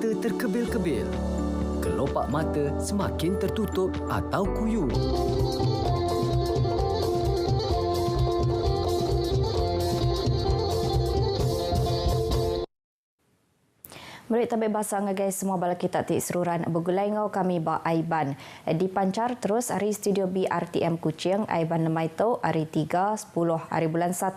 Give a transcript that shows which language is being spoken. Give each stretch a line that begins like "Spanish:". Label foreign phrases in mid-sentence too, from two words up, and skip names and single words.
Malay: mata terkebil-kebil. Kelopak mata semakin tertutup atau kuyup.
Iban: Merit tabik bahasa ngagai semua bala kita tik seruran bergulai ngau kami ba Aiban. Dipancar terus hari studio BRTM Kuching Aiban Nemaito hari 3 10 hari bulan 1.